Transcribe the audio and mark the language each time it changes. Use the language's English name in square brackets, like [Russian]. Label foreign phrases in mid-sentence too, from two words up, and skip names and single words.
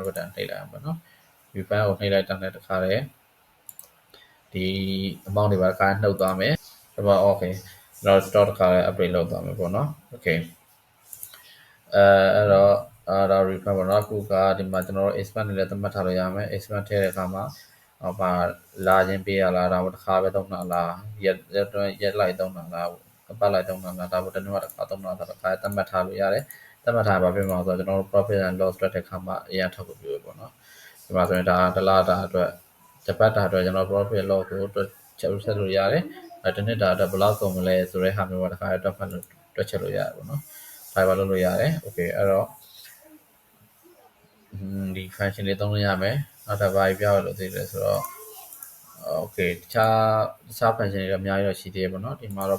[Burmese] button နှိပ်လိုက်အောင်ပေါ့နော် refund ကိုနှိပ်လိုက်တဲ့တခါလေဒီ amount တွေပါတစ်ခါနှုတ်သွားမယ်ဒါပေမဲ့ okay ကျွန်တော် stock တစ်ခါလေ upgrade လုပ်သွားမယ်ပေါ့နော် okay အဲ့တော့ refund ပေါ့ နော်အခုကဒီမှာကျွန်တော်တို့ expand နဲ့လည်းသတ်မှတ်ထားလို့ရမယ် expand ထည့်တဲ့အခါမှာဘာလာခြင်းပေးရလားဒါမှတစ်ခါပဲသုံးတာလားရက်လိုက်သုံးတာလားပတ်လိုက်သုံးတာလားဒါမှတစ်နေ့တစ်ခါသုံးတာဆိုတော့တစ်ခါသတ်မှတ်ထားလို့ရတယ်သတ်မှတ်ထားပါပြင်မှာဆိုတော့ကျွန်တော်တို့ [English] profit and loss [Burmese] တွက်တဲ့အခါမှာအရင်ထောက်ကိုပြောပေါ့နော်ဒီမှာဆိုရင်ဒါတစ်လတာအတွက်တစ်ပတ်တာအတွက်ကျွန်တော် [English] profit loss [Burmese] ကိုတွက်ချက်လို့ရတယ်တစ်နှစ်တာအတွက်ဘယ်လောက်ကုန်မလဲဆိုတဲ့ဟာမျိုးပါတစ်ခါတွက်ချက်လို့ရတယ်ပေါ့နော်ဒါပါလုပ်လို့ရတယ် okay အဲ့တော့ ဒီ function လေးသုံးလို့ရမယ်နောက်တစ်ပါးပြရလို့သိတယ်ဆိုတော့ okay တခြား function တွေအများကြီးတော့ရှိသေးတယ်ပေါ့နော်ဒီမှာတော့